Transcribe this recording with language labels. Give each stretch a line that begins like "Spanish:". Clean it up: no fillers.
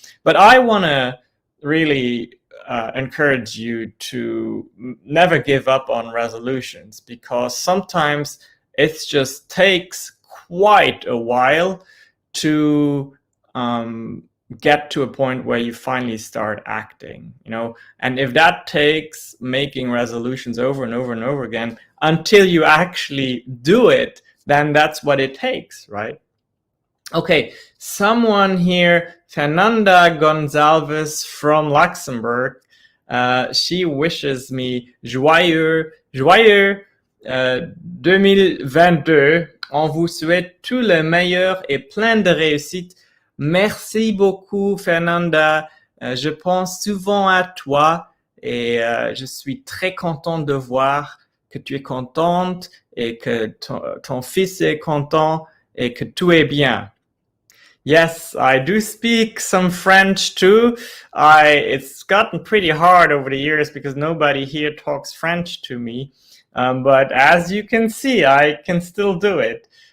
English: But I want to really encourage you to never give up on resolutions, because sometimes it just takes quite a while to get to a point where you finally start acting, and if that takes making resolutions over and over and over again until you actually do it, then that's what it takes, right? Okay, someone here, Fernanda Gonzalez from Luxembourg, she wishes me
French: joyeux
English: 2022.
French: On vous souhaite tout le meilleur et plein de réussite. Merci beaucoup, Fernanda. Je pense souvent à toi et je suis très contente de voir que tu es contente et que ton fils est content et que tout est bien.
English: Yes, I do speak some French too. It's gotten pretty hard over the years because nobody here talks French to me. But as you can see, I can still do it.